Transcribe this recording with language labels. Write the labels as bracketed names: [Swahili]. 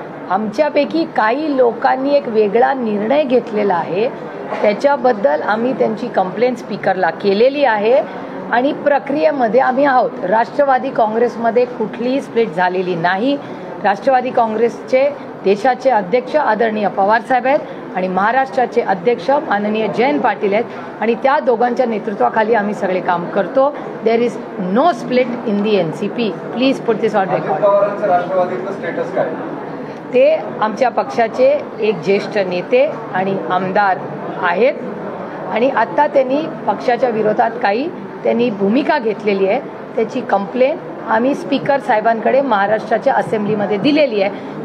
[Marathi] आमच्यापैकी काही लोकांनी एक वेगळा निर्णय घेतलेला आहे, त्याच्याबद्दल आम्ही त्यांची कंप्लेंट स्पीकरला केलेली आहे आणि प्रक्रियेमध्ये आम्ही आहोत। राष्ट्रवादी काँग्रेसमध्ये कुठलीही स्प्लिट झालेली नाही। राष्ट्रवादी काँग्रेसचे देशाचे अध्यक्ष आदरणीय पवारसाहेब आहेत आणि महाराष्ट्राचे अध्यक्ष माननीय जयंत पाटील आहेत आणि त्या दोघांच्या नेतृत्वाखाली आम्ही सगळे काम करतो। [English] There is no split in the NCP, please put this on record. [Marathi] पवारांचं राष्ट्रवादीचं स्टेटस काय? ते आमच्या पक्षाचे एक ज्येष्ठ नेते आणि आमदार आहेत आणि आत्ता त्यांनी पक्षाच्या विरोधात काही त्यांनी भूमिका घेतलेली आहे. त्याची कंप्लेन आम्ही स्पीकर साहेबांकडे महाराष्ट्राच्या असेंब्लीमध्ये दिलेली आहे.